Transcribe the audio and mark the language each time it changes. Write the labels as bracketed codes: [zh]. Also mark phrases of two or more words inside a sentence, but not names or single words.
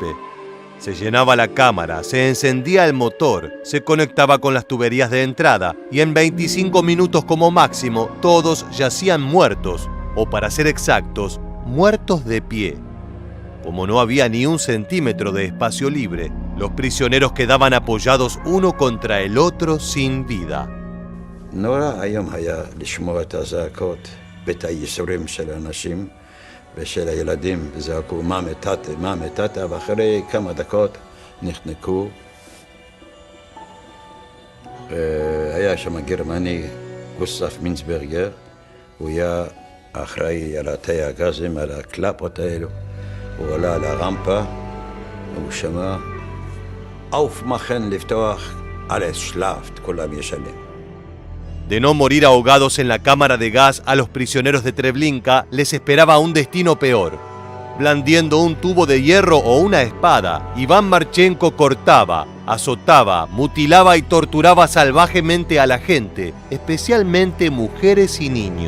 [es] Se llenaba la cámara, se encendía el motor, se conectaba con las tuberías de entrada y en 25 minutos como máximo todos yacían muertos, o para ser exactos, muertos de pie. Como no había ni un centímetro de espacio libre, los prisioneros quedaban apoyados uno contra el otro sin vida. [he] נורא היום היה לשמוע את הזעקות, ואת הייסורים של האנשים ושל הילדים, וזעקו מה מתת, ואחרי כמה דקות נחנקו. היה שם גרמני, גוסטף מינסברגר, הוא היה אחראי על תאי הגזים, על הקלפות האלו. הוא עלה על הרמפה, והוא שמע, aufmachen לפתוח, [de] alles schlaft, [he] כולם ישנים. [es] De no morir ahogados en la cámara de gas, a los prisioneros de Treblinka les esperaba un destino peor. Blandiendo un tubo de hierro o una espada, Iván Marchenko cortaba, azotaba, mutilaba y torturaba salvajemente a la gente, especialmente mujeres y niños.